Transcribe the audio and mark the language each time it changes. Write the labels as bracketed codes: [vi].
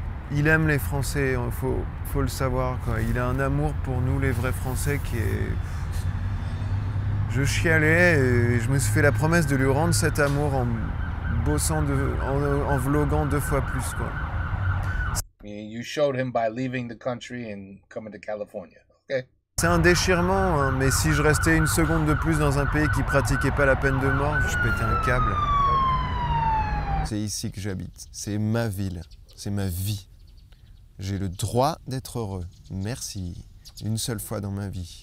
[fr] Il aime les Français, faut le savoir, quoi. Il a un amour pour nous, les vrais Français, qui est... Je chialais et je me suis fait la promesse de lui rendre cet amour en bossant, en vloguant 2 fois plus, quoi. [en] You showed him by leaving the country and coming to California, okay? [fr] C'est un déchirement, hein, mais si je restais une seconde de plus dans un pays qui pratiquait pas la peine de mort, je pétais un câble. C'est ici que j'habite, c'est ma ville, c'est ma vie. J'ai le droit d'être heureux. Merci. Une seule fois dans ma vie.